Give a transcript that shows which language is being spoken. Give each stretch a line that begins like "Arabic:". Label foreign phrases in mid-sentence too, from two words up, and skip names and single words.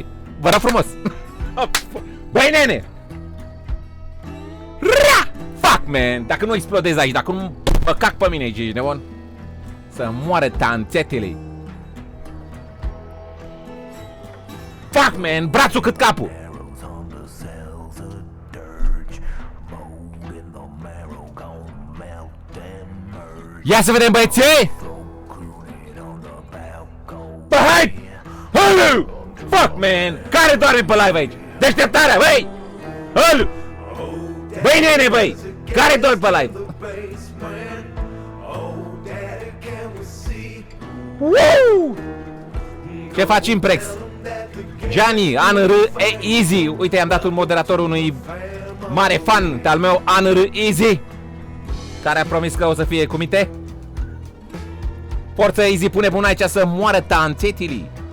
Romanian: Vă rog frumos. Băi nene!
English: Ra! Fuck! man.
Romanian: Dacă nu explodez aici, dacă nu mă cac pe mine aici, ești nebun? Să moară tanțetele.
English: Fuck, man,
Romanian: brațul cât capul.
English: Arrows on the cells of dirge. Mold in the marrow gon' melt and merge.
Romanian: Ia să vedem, băieții!
English: Crooning on the balcony.
Romanian: Bă, hai! Halu!
English: Fuck, man!
Romanian: Care doarme pe live aici? Deșteptarea, băi! Halu! Băi, nene, băi! Care doarme pe live?
English: Basement. Oh, daddy, can we see Woo!
Romanian: Ce faci, Imprex? Gianni, ANR, Easy. Uite, i-am dat un moderator unui mare fan al meu, ANR Easy, care a promis că o să fie cu minte. Forță, Easy, pune până aici să moară tanțetili.